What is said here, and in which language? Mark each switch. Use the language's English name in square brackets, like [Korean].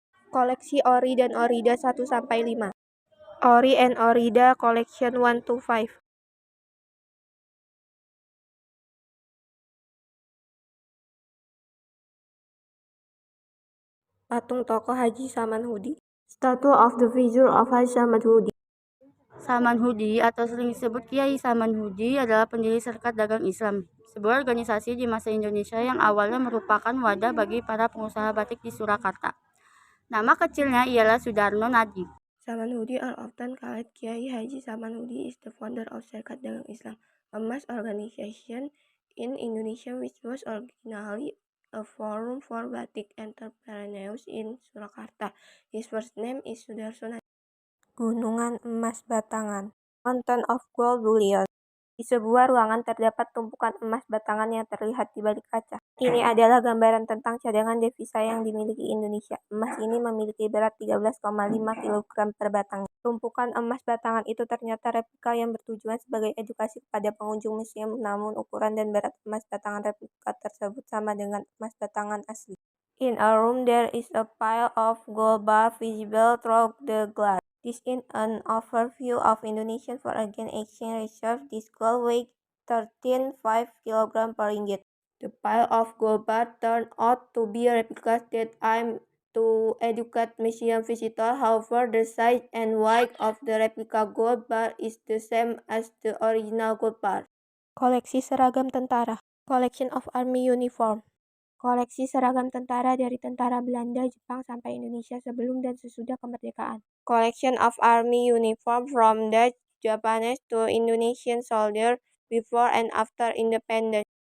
[Indonesian] Koleksi Ori dan Orida 1-5. [English] Ori and Orida Collection 1-5. [Indonesian] Patung tokoh Haji Saman Hudi. [English] Statue of the figure of Haji Saman Hudi. [Indonesian] Saman Hudi atau sering disebut Kiai Saman Hudi adalah pendiri Serikat Dagang Islam, sebuah organisasi di masa Indonesia yang awalnya merupakan wadah bagi para pengusaha batik di Surakarta. Nama kecilnya ialah Sudarno Najib. [English] Saman Hudi, or often called Kiai Haji Saman Hudi, is the founder of Serikat Dagang Islam, a mass organization in Indonesia which was originally a forum for batik entrepreneurs in Surakarta. His first name is Sudarso Najib. [Indonesian] Gunungan Emas Batangan. [English] Mountain of Gold Bullion. [Indonesian] Di sebuah ruangan terdapat tumpukan emas batangan yang terlihat di balik kaca. Ini adalah gambaran tentang cadangan devisa yang dimiliki Indonesia. Emas ini memiliki berat 13,5 kg per batang. Tumpukan emas batangan itu ternyata replika yang bertujuan sebagai edukasi kepada pengunjung museum, namun ukuran dan berat emas batangan replika tersebut sama dengan emas batangan asli. [English] In a room there is a pile of gold bar visible through the glass. This is an overview of Indonesian foreign exchange reserve. This gold weighs 13.5 kg per ringgit. The pile of gold bar turned out to be replicas that aim to educate museum visitors. However, the size and weight of the replica gold bar is the same as the original gold bar. [Indonesian] Koleksi seragam tentara. [English] Collection of army uniform. [Indonesian] Koleksi seragam tentara dari tentara Belanda, Jepang sampai Indonesia sebelum dan sesudah kemerdekaan. [English] Collection of army uniform from Dutch, Japanese to Indonesian soldiers before and after independence.